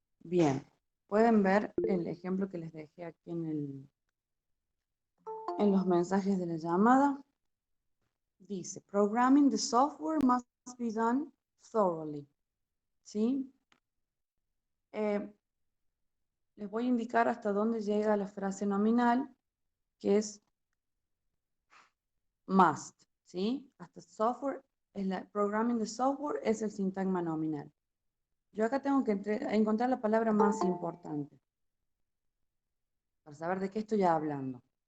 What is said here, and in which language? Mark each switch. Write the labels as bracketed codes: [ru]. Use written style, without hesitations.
[es] bien, pueden ver el ejemplo que les dejé aquí en los mensajes de la llamada. Dice, [en] programming the software must be done thoroughly. [es] ¿Sí? Les voy a indicar hasta dónde llega la frase nominal, que es must. ¿Sí? Hasta software, [en] programming the software [es] es el sintagma nominal. Yo acá tengo que encontrar la palabra más importante para saber de qué estoy hablando.